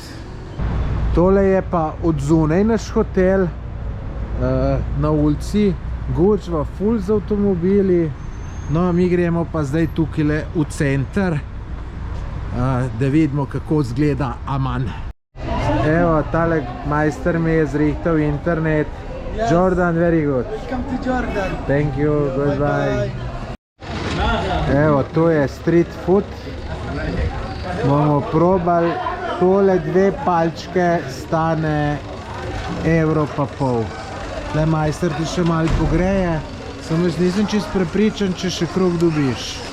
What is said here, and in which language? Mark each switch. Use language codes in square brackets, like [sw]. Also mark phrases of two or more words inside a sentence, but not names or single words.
[sl] Tole je pa od zunaj naš hotel, na ulici, gučva ful z avtomobili, no mi gremo pa zdaj tukaj v center, da vidimo, kako zgleda Aman. Evo, tale majster mi je zrihtal internet. [en] Jordan, very good. Welcome to Jordan. Thank you, goodbye. [sl] Evo, to je [en] street food. [sl] Bomo probali, tole 2 palčke stane €1,50. Tle majster ti še malo pogreje, samo jaz nisem čisto prepričan, če še krog dobiš.